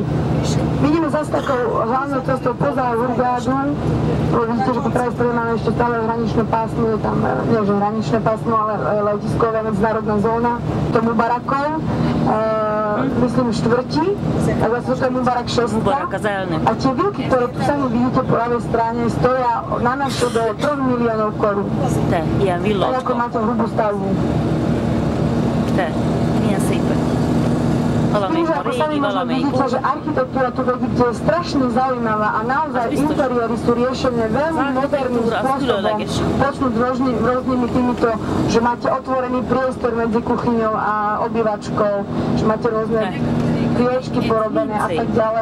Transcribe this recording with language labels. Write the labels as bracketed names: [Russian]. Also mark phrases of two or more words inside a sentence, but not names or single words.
[Slovak] My ideme zase takou hlavnou cestou poza Hurgádu, lebo vidíte, že po pravej strane máme ešte stále hraničné pásmo, je tam, nie že hraničné pásmo, ale letiskové medzinárodná zóna, to Mubarakov, myslím štvrti, tak vlastne to je Mubarak 6. A tie vilky, ktoré tu sami vidíte po ľavej strane, stoja na naše do 3 miliónov korún. [Hungarian] Te, ilyen villacska. [Slovak] Tak ako máte hrubú stavbu. [Hungarian] Te, milyen szépen. [Slovak] Tým, že ako sami možno vidíte, že architektúra tu vidíte je strašne zaujímavá a naozaj interiéry sú riešené veľmi moderným spôsobom. Počnúť rôznymi týmito, že máte otvorený priestor medzi kuchyňou a obývačkou, že máte rôzne priečky porobené a tak ďalej.